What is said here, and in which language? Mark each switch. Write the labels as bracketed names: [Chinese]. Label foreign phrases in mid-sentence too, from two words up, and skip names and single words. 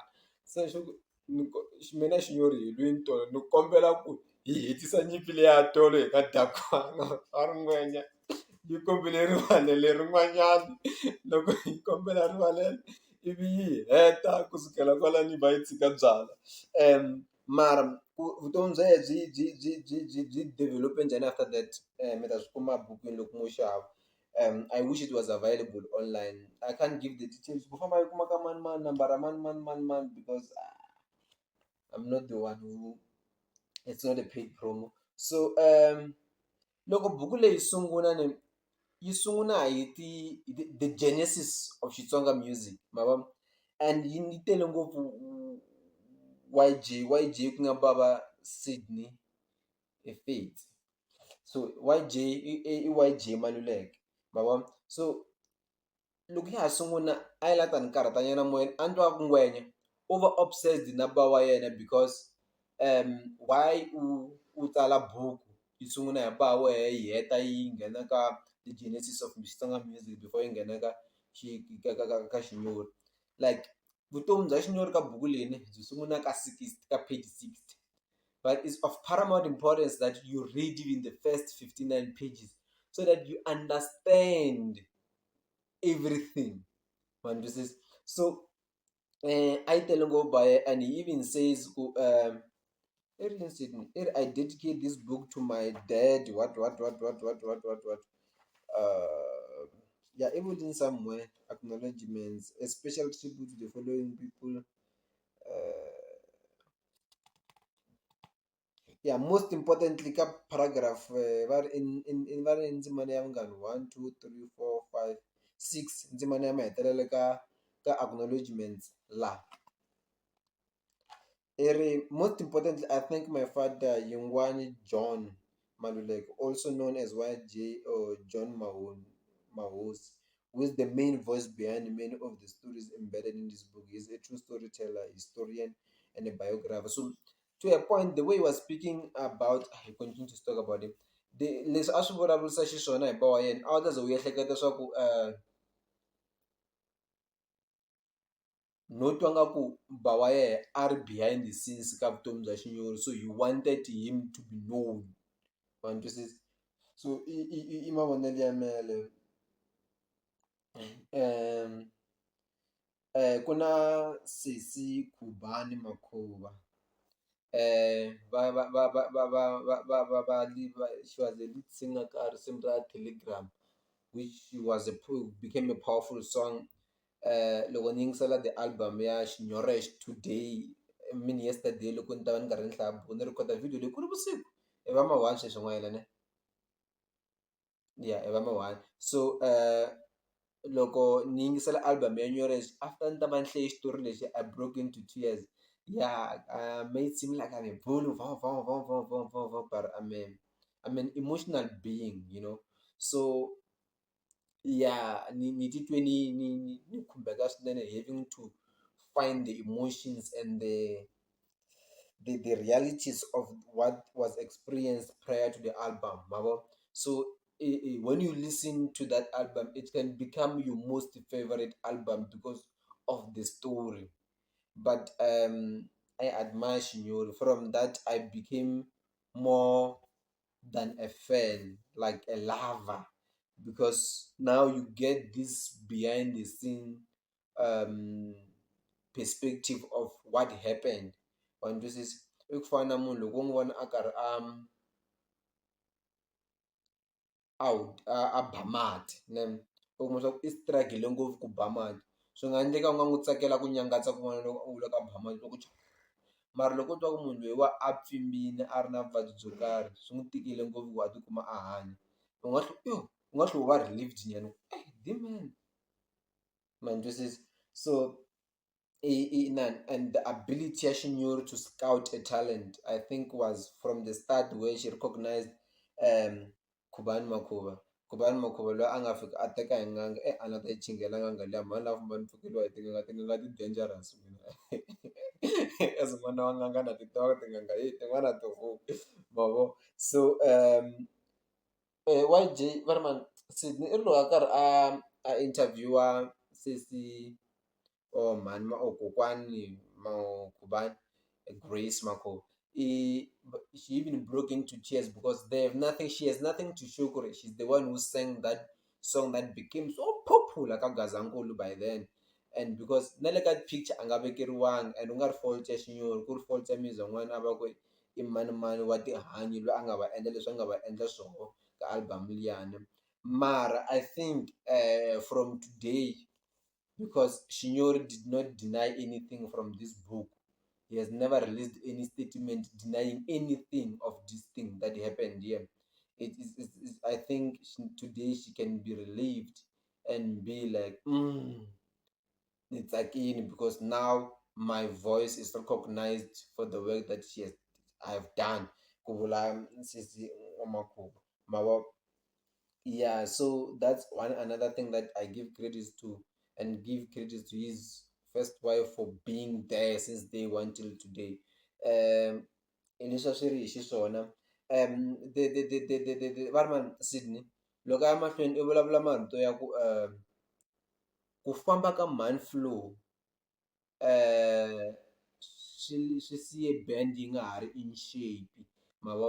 [Tsonga] Se xi ku mina Xinyori hi lwini tolo ni kombela ku hi hetisa nyimpi leyi ya tolo hi nga dakwanga a ri ngwenya yi kombile rivalele rin'wanyana loko yi kombela rivalele ivi yi heta kusukela kwalani yi va yi tshika byala. Mara vutomi bya yehe byi develop njhani [English] after that [Tsonga] mi ta swi kuma bukwini loko mo xava. [English] I wish it was available online. I can't give the details [Tsonga] ku famba yi kuma ka mani nambara mani [English] because I'm not the one who, it's not a paid promo. [Tsonga] So loko buku leyi sungula ni yi sungula hi [English] the genesis of Xitsonga music [Tsonga] ma vo, and yi tele ngopfu YJ ku nga baba Sydney Faith. So YJ i YJ Maluleke ma vo. So loko ya ha sungula a yi la ta ni karhatanyana moyeni a ni twa ku ngwenya [English] over obsessed [Tsonga] na ba wa yena [English] because why [Tsonga] u tsala buku yi sungula hi ba wehe yi heta yi nghena ka [English] the genesis of Xitsonga music [Tsonga] before yi nghena ka ka xinyori. [English] Like [Tsonga] vutomi bya xinyori ka buku leyi byi sungula ka 60 ka page 60, [English] but it's of paramount importance that you read even the first 59 pages so that you understand everything. Man, this is so. I tell go by, and he even says, I dedicate this book to my dad. What. Yeah, even in somewhere acknowledgements, a special tribute to the following people. Yeah, most importantly, [Tsonga] ka paragraph in va ri ndzimana ya vungani 1 2 3 4 5 6 ndzimana ya mahetelelo ka acknowledgements la [English] most importantly, I thank my father, Yingwani John Maluleke, also known as YJ or John Mahos, who is the main voice behind many of the stories embedded in this book. He's a true storyteller, historian, and a biographer. So, to a point, the way he was speaking about, he continued to talk about him. [Tsonga] Leswi a swi vulavurisa xiswona hi ba wa yena a wu ta ze u ehleketa swa ku no twa nga ku ba wa yena a ri [English] behind the scenes [Tsonga] ka vutomi bya xinyori, [English] so he wanted him to be known. [Tsonga] Wa ni twisisa? So i mavonelo ya mehe yaleyo. Ku na Sesi Khubani Makhuva. [English] She was a lead singer ka risimu ra Telegram, which became a powerful song. [Tsonga] Loko ni yingisela [English] the album ya Xinyorex Today, I mean yesterday, [Tsonga] loko ni ta va ni karhi ni hlaya buku ni rhekhoda video leyi ku ri vusiku i va ma 1 sweswi n'wayelane. Yeah, i va ma 1. So loko ni yingisela album ya Nyorex, after ni ta va ni hleye xitori lexi, [English] I broke into tears. Yeah, may it seem like I'm a bull, but I'm an emotional being, you know. So yeah, [Tsonga] ni titwe ni khumbeka swinene, [English] having to find the emotions and the realities of what was experienced prior to the album, mabo. So when you listen to that album, it can become your most favorite album because of the story. But I admire Shinyori. From that, I became more than a fan, like a lover, because now you get this behind the scene um, perspective of what happened. [Tsonga] And this is i ku fana na munhu loko u n'wi vona a karhi a ba mati ne u kuma swa ku i struggle ngopfu ku ba mati, swi nga endleka u nga n'wi tsakela ku nyangatsa kun'wana loko u vula ka ba mati loko mara loko u twa ku munhu loyi wa a pfimbile a ri na vuvabyi byo karhi swi n'wi tikile ngopfu ku a tikuma a hanya, u nga tlhela u va relieved nyana ku man, man twisisa. [English] So and the ability ya Shinyori to scout a talent, I think was from the start where she recognized Khubani Makhuva. [Tsonga] Khubani Makhuva loyi a nga fika a teka hi n'anga a nga ta yi chingela n'anga liya mani la famba ni pfukeliwa hi tin'anga ti-dangerous as n'wana wa n'anga na ti tiva tin'anga tin'wana to mavo. So YJ va ri mani Sydney i ri loko a karhi a interviewer Sesi mhani kokwani Khubani, Grace Makhuva. [English] She even broke into tears because she has nothing to show for it. She's the one who sang that song that became so popular ka Gazankulu by then. And because [Tsonga] na le ka picture a nga vekeriwangi, and u nga ri fault ya Shinyori, ku ri fault ya Miza n'wana a va ku i mani wa tihanyi loyi a nga va endla leswi a nga va endla swoho ka album liyani. [English] Mara I think from today, because Shinyori did not deny anything from this book. He has never released any statement denying anything of this thing that happened here. I think today she can be relieved and be like, it's again because now my voice is recognized for the work that I have done. [Tsonga] Kuvula Sisi Omakhuba. [English] Yeah, so that's one another thing that I give credit to, and give credit to his first wife for being there since day one till today. [Tsonga] Leswi a swi ri hi xiswona. Va ri mani Sydney, loko a ya mahlweni i vulavula marito ya ku famba ka man flow swi siye band yi nga ha ri [English] in shape, [Tsonga] ma vo.